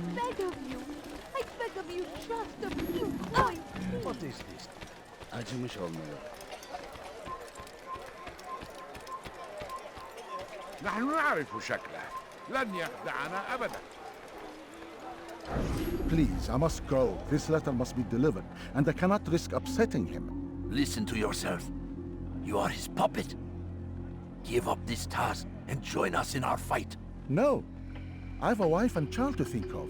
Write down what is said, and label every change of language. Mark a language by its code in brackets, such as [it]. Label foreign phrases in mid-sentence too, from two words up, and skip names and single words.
[en] I beg of you. I beg of you just a few coins. What is this? [tr] Acımış olmuyor. [ar] نحن نعرف شكله. لن يخدعنا أبدا. [en] Please, I must go. This letter must be delivered, and I cannot risk upsetting him. Listen to yourself. You are his puppet. Give up this task and join us in our fight. No. I have a wife and child to think of.